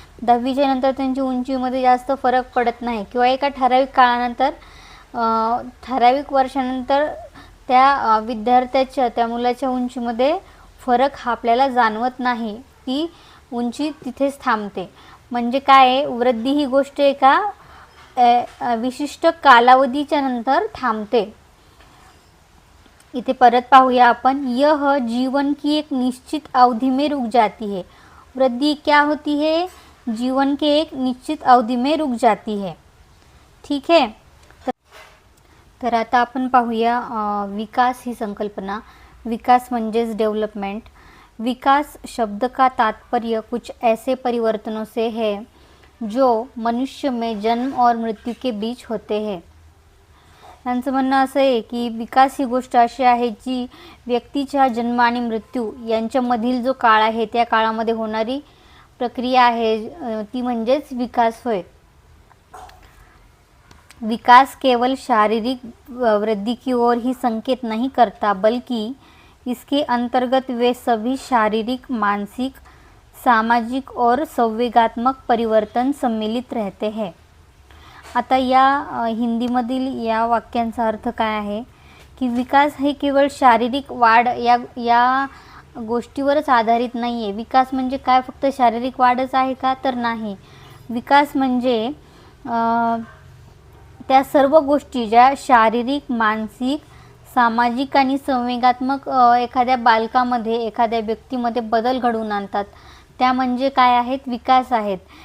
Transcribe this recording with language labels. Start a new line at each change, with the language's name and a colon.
Marathi: 10वीच्या नंतर त्यांची उंचीमध्ये जास्त फरक पडत नाही किंवा एका ठराविक काळानंतर ठराविक वर्षानंतर त्या विद्यार्थ्याच्या त्या मुलाच्या उंचीमध्ये फरक हा आपल्याला जाणवत नाही, ती उंची तिथेच थांबते। म्हणजे काय आहे, वृद्धि ही गोष्ट एका विशिष्ट कालावधीच्या नंतर थांबते। इथे परत पाहूया आपण,
Hindi: यह जीवन की एक निश्चित अवधि में रुक जाती है। वृद्धि क्या होती है, जीवन के एक निश्चित अवधि में रुक जाती है।
Marathi: ठीक है, तर आता आपण पाहूया विकास ही संकल्पना। विकास म्हणजेच डेवलपमेंट।
Hindi: विकास शब्द का तात्पर्य कुछ ऐसे परिवर्तनों से है जो मनुष्य में जन्म और मृत्यु के बीच होते हैं।
Marathi: यांचं म्हणणं असं आहे की विकास ही गोष्ट अशी आहे जी व्यक्तीच्या जन्म आणि मृत्यू यांच्यामधील जो काळ आहे त्या काळामध्ये होणारी प्रक्रिया आहे ती म्हणजेच विकास होय।
Hindi: विकास केवल शारीरिक वृद्धि की ओर ही संकेत नहीं करता, बल्कि इसके अंतर्गत वे सभी शारीरिक, मानसिक, सामाजिक और संवेगात्मक परिवर्तन सम्मिलित रहते हैं।
Marathi: आता या हिंदीमधील या वाक्यांचा अर्थ काय आहे की विकास हे केवळ शारीरिक वाढ या गोष्टीवरच आधारित नाही आहे। विकास म्हणजे काय फक्त शारीरिक वाढच आहे का, तर नाही। विकास म्हणजे त्या सर्व गोष्टी ज्या शारीरिक, मानसिक, सामाजिक आणि संवेगात्मक एखाद्या बालकामध्ये एखाद्या व्यक्तीमध्ये बदल घडवून आणतात त्या म्हणजे काय आहेत, विकास आहेत।